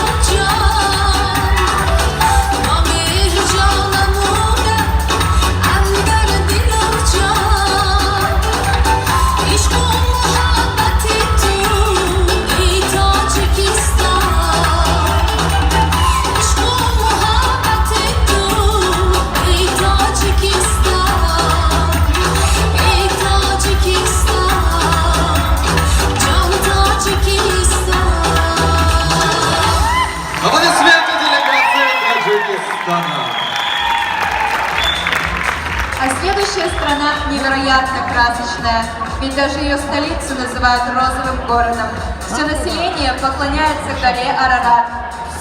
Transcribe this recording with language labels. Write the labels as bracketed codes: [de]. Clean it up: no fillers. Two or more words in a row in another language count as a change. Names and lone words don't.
[tg] جان با مهر جانمونه اندر دل و جان عشق و محبت تو ای تاجیکستان عشق و محبت تو ای تاجیکستان ای تاجیکستان جان تاجیکستان [ru] Аплодисменты делегации Таджикистана. А следующая страна невероятно красочная, ведь даже ее столицу называют розовым городом. Все население поклоняется горе Арарат.